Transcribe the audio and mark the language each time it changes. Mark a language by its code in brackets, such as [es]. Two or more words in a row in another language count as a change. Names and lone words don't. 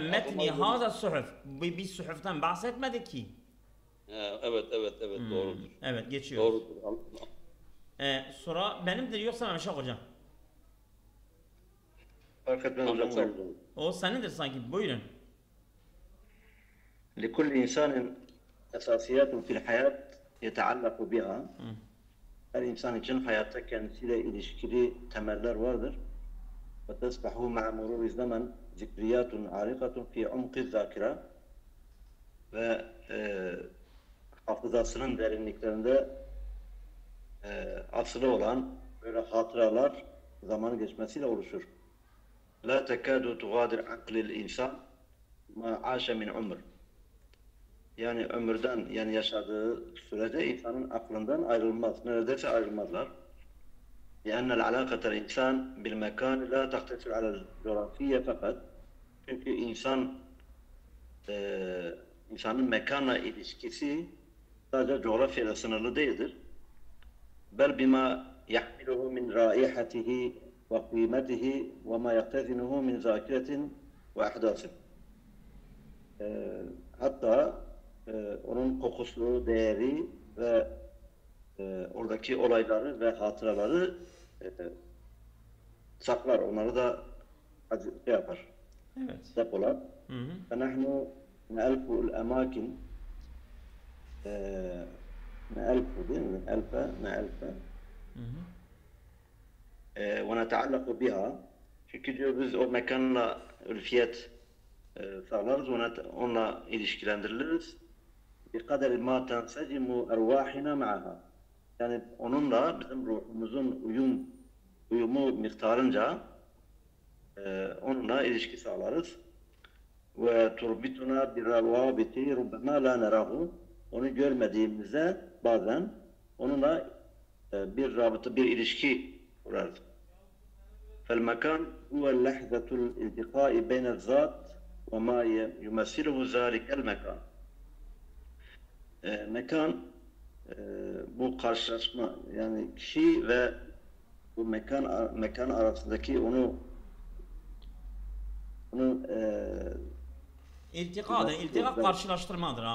[tr] metni aklıma- [ar] هذه صحف. [tr] Bir suhuftan bahsetmedik ki. Evet, doğrudur. Evet, geçiyoruz. Doğrudur. Sonra benimdir yoksa Mehmet hocam? Fark etmez hocam. buyurun. O senindir sanki. Buyurun. [ar] لكل إنسان أساسيات في الحياة يتعلق بها. [tr] Her insan için hayatta kendisiyle ilişkili temeller vardır. [ar] وتصبح مع مرور الزمن ذكريات عارقة في عمق الذاكرة. [tr] Ve hafızasının derinliklerinde asılı olan böyle hatıralar zaman geçmesiyle oluşur. [ar] لا تكاد تغادر عقل الإنسان ما عاش من عمر. [tr] Yani ömürden, yani yaşadığı sürede insanın aklından ayrılmaz. Neredeyse ayrılmazlar. [ar] لأن العلاقة الإنسان بالمكان لا تقتصر على الجغرافية fakat. [tr] Çünkü insanın mekanla ilişkisi sadece coğrafyayla sınırlı değildir. [ar] بل بما يحمله من رائحته وقيمته وما يختزنه من ذاكرة وأحداث. [tr] Hatta onun kokusu, değeri ve oradaki olayları ve hatıraları saklar. Onları da yapar. Evet. Depolar. [ar] فنحن نألف الأماكن نألف [tr] değil mi? [ar] نألف ونتعلق بها. [tr] Çünkü diyor biz o mekanla ülfiyet sağlarız, onunla ilişkilendiriliriz. [ar] بِقَدَرِ مَا تَنْسَجِمُ اَرْوَاحِنَا مَعَهَا. [tr] Yani onunla bizim ruhumuzun uyumu miktarınca onunla ilişki sağlarız. [ar] وتربطنا بالروابط ربما لا نراه. [tr] Onu görmediğimizde bazen onunla bir rabıta, bir ilişki kurarız. [ar] فالمكان هو اللحظة الالتقاء بين الذات وما يمثله ذلك المكان. [tr] Mekan bu karşılaşma, yani kişi ve bu mekan arasındaki onun İltika karşılaştırmadır ha.